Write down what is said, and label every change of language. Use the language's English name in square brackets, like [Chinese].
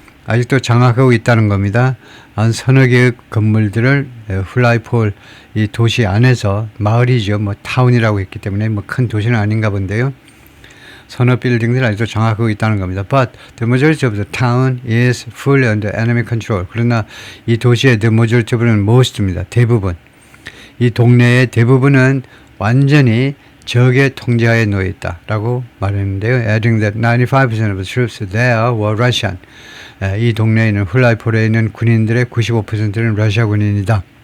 [Korean] 아직도 장악하고 있다는 겁니다. 한 서너 개의 건물들을 훌라이폴 이 도시 안에서 마을이죠. 뭐 타운이라고 했기 때문에 뭐 큰 도시는 아닌가 본데요. 서너 빌딩들 아직도 장악하고 있다는 겁니다. [English] But the majority of the town is fully under enemy control. [Korean] 그러나 이 도시의 [English] the majority of [Korean] 는 most입니다. 대부분. 이 동네의 대부분은 완전히 적의 통제하에 놓여 있다라고 말했는데요. [English] Adding that 95% of the troops there were Russian. [Korean] 이 동네에 있는 훌라이폴에 있는 군인들의 95%는 러시아 군인이다.